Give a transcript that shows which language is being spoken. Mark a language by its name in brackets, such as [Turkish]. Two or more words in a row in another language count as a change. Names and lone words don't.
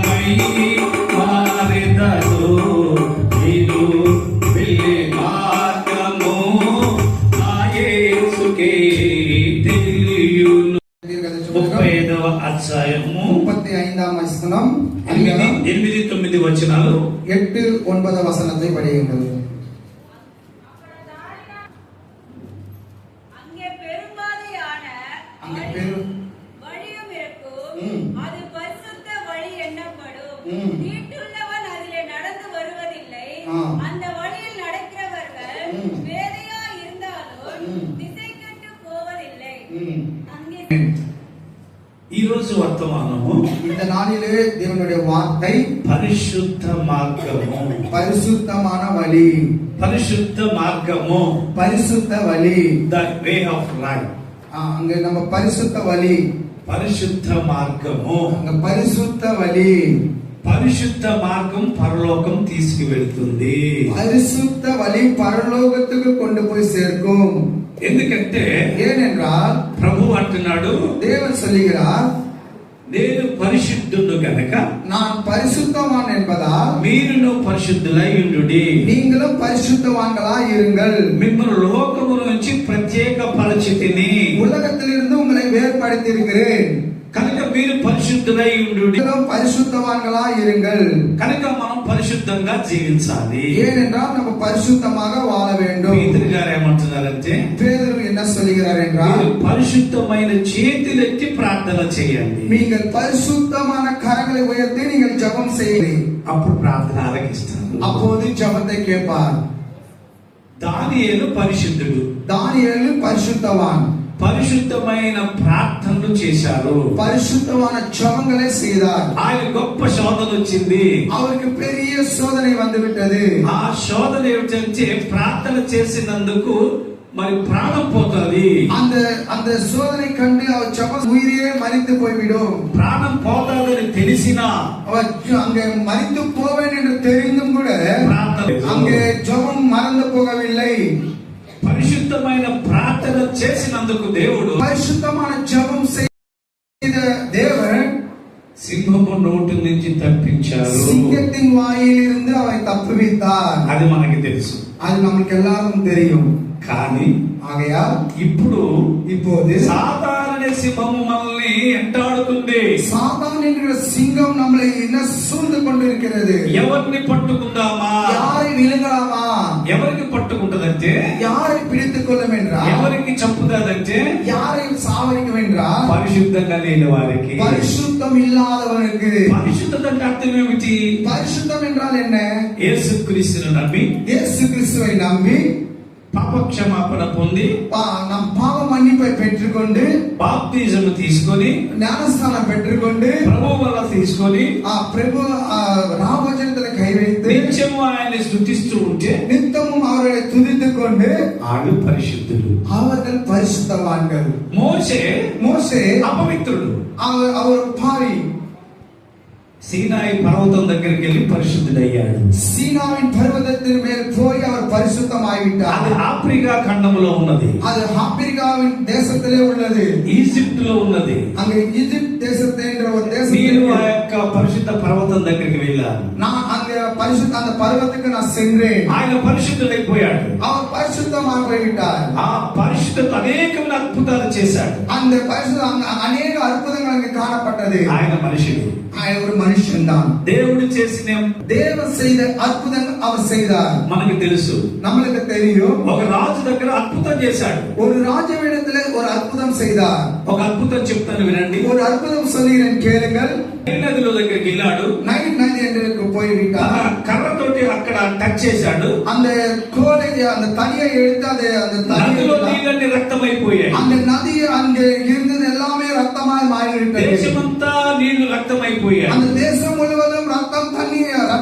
[Telugu] మారెదను నీరు వెళ్ళే మార్గము నా యేసుకే తెలియును. 35వ అధ్యాయము [Tamil] 35ஆம் வசனம் [Telugu] 8-9 వచనాలు [Tamil] 8-9 வசனத்தை படியுங்கள். அந்த வழியில் நடக்கிறவர்கள் வேதையா இருந்தாலும் திசை கெட்டு போவதில்லை. [Telugu] ఈ రోజు వర్తమానము [Tamil] இந்த நாளிலே தேவனுடைய வார்த்தை [Telugu] పరిశుద్ధ మార్గము, [Tamil] పరిశుద్ధமான வழி, [Telugu] పరిశుద్ధ మార్గము, [Tamil] పరిశుద్ధ வழி, [English] The way of life. [Tamil] அங்க நம்ம பரிசுத்த வழி, [Telugu] పరిశుద్ధ మార్గము, [Tamil] அங்க பரிசுத்த வழி. [Telugu] పరిశుద్ధ మార్గం పరలోకం తీసుకువెళ్తుంది. [Tamil] பரிசுத்த வழி పరలోకத்துக்கு கொண்டு போய் சேர்க்கும். [Telugu] ఎందుకంటే [Tamil] ஏனென்றால் [Telugu] ప్రభు అంటున్నాడు, [Tamil] தேவன் சொல்லுகிறார், [Telugu] నేను పరిశుద్ధుడు గనక [Tamil] நான் பரிசுத்தவான் என்பதால் [Telugu] మీరును పరిశుద్ధులై ఉండుడి, [Tamil] நீங்களும் பரிசுத்தவான்களாய் இருங்கள். [Telugu] మిమ్మల్ని లోకము నుంచి ప్రత్యేక పరిచితిని, [Tamil] உலகத்திலிருந்து உங்களை வேறுபடுத்தி இருக்கிறேன் [Telugu] కనుక మీరు పరిశుద్ధులై ఉండుడి, [Tamil] பரிசுத்தவான்களாய் இருங்கள். [Telugu] కనుక మనం పరిశుద్ధంగా జీవించాలి. [Tamil] ஏனென்றால் நம்ம பரிசுத்தமாக வாழ வேண்டும். [Telugu] పేతురు గారు ఏమంటున్నారంటే, [Tamil] பேதுரு என்ன சொல்கிறார் என்றால், [Telugu] పరిశుద్ధమైన చేతులెత్తి ప్రార్థన చేయండి, [Tamil] நீங்கள் பரிசுத்தமான கரங்களை உயர்த்தி நீங்கள் ஜெபம் செய்யுங்கள், [Telugu] అప్పుడు ప్రార్థన ఆలకిస్తారు, [Tamil] அப்போது ஜெபத்தை கேட்பார். [Telugu] దానియేలు పరిశుద్ధుడు, [Tamil] దానియేలు పరిశుద్ధவான், [Telugu] పరిశుద్ధమైన ప్రార్థనలు చేశారు, [Tamil] పరిశుద్ధமான ஜெபங்களை செய்தார். [Telugu] ఆయన గొప్ప శోధన వచ్చింది, [Tamil] அவருக்கு பெரிய சோதனை வந்துவிட்டது. [Telugu] ఆ శోధన ఏమిటంటే ప్రార్థన చేసినందుకు మరి ప్రాణం పోతుంది. [Tamil] அந்த சோதனை கண்டு அவர் ஜெபம் உயிரே மரித்து போய்விடும். [Telugu] ప్రాణం పోతాదని తెలిసినా, [Tamil] அவர் அங்கே மரித்து போவேன் என்று தெரிந்தும் கூட அங்கே ஜெபம் மறந்து போகவில்லை. [Telugu] పరిశుద్ధమైన ప్రార్థన చేసినందుకు దేవుడు, పరిశుద్ధమైన జపం [Tamil] செய்த தேவன் [Telugu] సింహము నోటి నుంచి తప్పించారు, [Tamil] సింహத்தின் வாயிலிருந்து அவரை தப்புவித்தார். [Telugu] అది మనకి తెలుసు, [Tamil] அது நமக்கு எல்லாருக்கும் தெரியும். [Telugu] కానీ [Tamil] ஆகையால் இப்போது [Telugu] సాతాను సింహము మనల్ని ఎంటాడుతుంది. [Tamil] சாத்தான் என்கிற சிங்கம் நம்மளை என்ன சூழ்ந்து கொண்டிருக்கிறது. [Telugu] ఎవరిని పట్టుకుందామా, [Tamil] யாரை விழுங்கலாமா, [Telugu] ఎవరికి పట్టుకుంటదంటే, [Tamil] யாரை பிடித்துக் கொள்ளும் என்றால், [Telugu] ఎవరికి చంపుతాదంటే, [Tamil] யாரை சாவடிக்கும் என்றால், [Telugu] పరిశుద్ధంగా లేని వారికి, [Tamil] பரிசுத்தம் இல்லாதவனுக்கு. [Telugu] పరిశుద్ధత అంటే అర్థం ఏమిటి? [Tamil] பரிசுத்தம் என்றால் என்ன? [Telugu] యేసుక్రీస్తును నమ్మి, [Tamil] இயேசு கிறிஸ்துவை நம்பி [Telugu] పాప క్షమాపణ పొంది [Tamil] நம் பாவ மன்னிப்பை பெற்றுக்கொண்டு [Telugu] బాప్తిజం తీసుకొని [Tamil] ஞானஸ்நானம் பெற்றுக்கொண்டு [Telugu] ప్రభు వల్ల తీసుకొని [Tamil] பிரபு ராமஜனத்தில் கை வைத்து [Telugu] నిత్యము ఆయన్ని స్తుతిస్తూ ఉంటే [Tamil] நித்தமும் அவரை துதித்துக் கொண்டு [Telugu] ఆడు పరిశుద్ధుడు, [Tamil] அவர்கள் பரிசுத்தவான்கள். மோசே [Telugu] అపవిత్రుడు, [Tamil] அவர் பாவி. [Telugu] సీనాయి పర్వతం దగ్గరికి వెళ్ళి పరిశుద్ధుడయ్యాడు. [Tamil] சீனாவின் பர்வதத்தின் மேல் போய் அவர் பரிசுத்தமாகிவிட்டார். [Telugu] అది ఆఫ్రికా ఖండంలో ఉన్నది, [Tamil] அது ஆப்பிரிக்காவின் தேசத்திலே உள்ளது, [Telugu] ఈజిప్ట్ లో ఉన్నది. [Tamil] அங்கே ఈజిప్ట్ தேசத்தை என்ற ஒரு தேசம். [Telugu] నేను ఆ యొక్క పరిశుద్ధ పర్వతం దగ్గరికి వెళ్ళాను, [Tamil] நான் அங்கே பரிசுத்த அந்த பர்வத்துக்கு நான் சென்றேன். [Telugu] ఆయన పరిశుద్ధుడైపోయాడు, [Tamil] அவர் பரிசுத்தமாக போய்விட்டார். [Telugu] ఆ పరిశుద్ధత అనేకమైన అద్భుతాలు చేశాడు. [Tamil] அந்த பரிசுத்த அநேக அற்புதங்கள் அங்கே காணப்பட்டது. [Telugu] ఆయన మనుషుడు, [Tamil] ఆయన ஒரு மனுஷன் தான். [Telugu] దేవుడు చేసిన [Tamil] தேவன் செய்த அற்புதங்கள் அவர் செய்தார். [Telugu] మనకు తెలుసు, [Tamil] நம்மளுக்கு தெரியும். [Telugu] ఒక రాజు దగ్గర అద్భుతం చేశాడు, [Tamil] ஒரு ராஜாவிடத்திலே ஒரு அற்புதம் செய்தார். [Telugu] ఒక అద్భుతం చెప్తాను వినండి. [Tamil] ஒரு அற்புதம் சொல்கிறேன் கேளுங்கள். [Telugu] నదిలో దగ్గరికి వెళ్ళాడు, [Tamil] நைல் நதி என்று போய்விட்டார். [Telugu] కర్రతోటి అక్కడ టచ్ చేశాడు, [Tamil] அந்த கோலை அந்த தனியை எடுத்து அந்த [Telugu] నదిలో నీళ్ళన్నీ రక్తమైపోయాయి, [Tamil] அந்த நதி அங்கே இருந்தது எல்லாமே ரத்தமாய் மாறிவிட்டது. [Telugu] దేశమంతా నీళ్లు రక్తమైపోయాయి, [Tamil] அந்த தேசம் முழுவதும் ரத்தம் தண்ணி